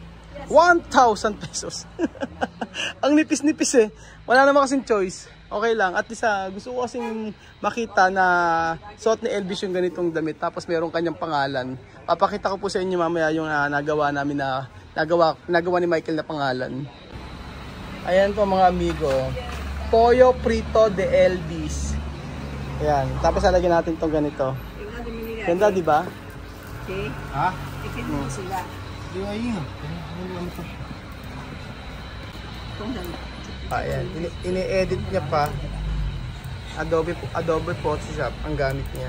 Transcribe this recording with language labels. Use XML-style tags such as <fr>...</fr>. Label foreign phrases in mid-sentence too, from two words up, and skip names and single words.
<tl>1,000 pesos. Ang nipis-nipis eh. Wala naman kasing choice. Okay lang.</tl> <en>At least</en> <tl>gusto ko kasing makita na suot ni Elvis yung ganitong damit. Tapos meron kanyang pangalan. Papakita ko po sa inyo mamaya yung nagawa namin nagawa ni Michael na pangalan. Ayan po mga amigo. Pollo Frito de Elvis. Ayan. Tapos alagyan natin itong ganito. Ganda di ba? Okay. Ha? Ikin mo sila. Di ba yun? Ayan. Ini-edit niya pa. Adobe Photoshop ang gamit niya.</tl>